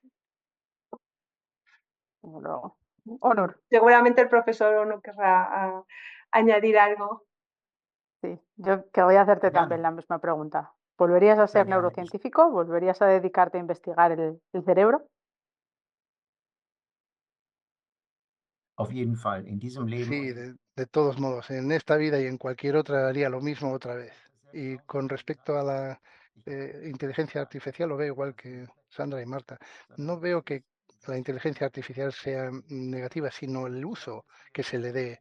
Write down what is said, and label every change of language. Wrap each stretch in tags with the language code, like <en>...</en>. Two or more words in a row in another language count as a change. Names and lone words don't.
<es>Luego, Onur, Seguramente el profesor no querrá añadir algo. sí, yo que voy a hacerte</es> <de>Gerne.</de> <es>también la misma pregunta. ¿Volverías a ser</es> <de>gerne.</de> <es>neurocientífico? ¿Volverías a dedicarte a investigar el cerebro?</es> <de>Auf jeden Fall. In diesem Leben.</de> <es>Sí, de todos modos, en esta vida y en cualquier otra haría lo mismo otra vez. Y con respecto a la inteligencia artificial, lo veo igual que Sandra y Marta. No veo que la inteligencia artificial sea negativa, sino el uso que se le dé.</es>